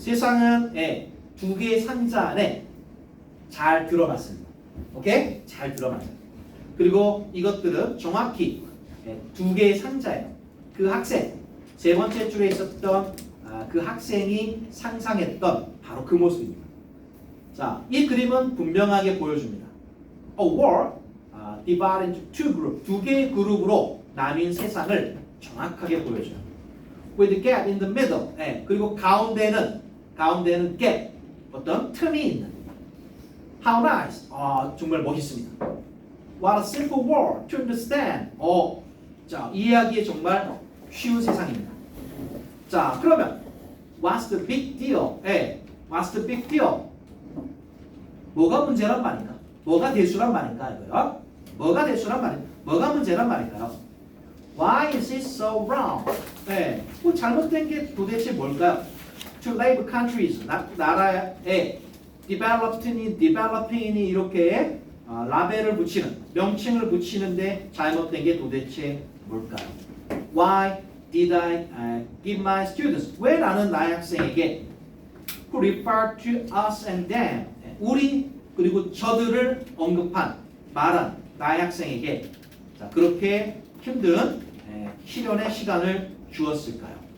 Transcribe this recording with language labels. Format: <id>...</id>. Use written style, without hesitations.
<ko>세상은 2개의 상자 안에 잘 들어맞습니다. 오케이? 잘 들어맞아요. 그리고 이것들은 정확히 2개의 상자예요. 그 학생, 3번째 줄에 있었던 그 학생이 상상했던 바로 그 모습입니다. 자, 이 그림은 분명하게 보여줍니다.</ko> <en>A world divided into 2 groups.</en> <ko>2개의 그룹으로 나뉜 세상을 정확하게 보여줘요.</ko> <en>With a gap in the middle.</en> <ko>그리고 가운데는 gap, 어떤 틈이 있는.</ko> <en>How nice. 정말 멋있습니다. What a simple world to understand.</en> <ko>자, 이해하기에 정말 쉬운 세상입니다.</ko> <en>자, 그러면 What's the big deal? What's the big deal? 뭐가 문제란 말인가?</en> <ko>뭐가 대수란 말인가 이거요? 뭐가 대수란 말인가? 뭐가 문제란 말인가요? Why is it so wrong? 뭐 잘못된 게 도대체 뭘까요? To label countries, 나라에 developing이 이렇게 라벨을 붙이는, 명칭을 붙이는데 잘못된 게 도대체 뭘까요?</ko> <en>Why did I give my students?</en> <ko>왜 나는 나의 학생에게 who refer to us and them, 우리 그리고 저들을 언급한, 말한 나의 학생에게 자, 그렇게 힘든 실현의 시간을 주었을까요?</ko>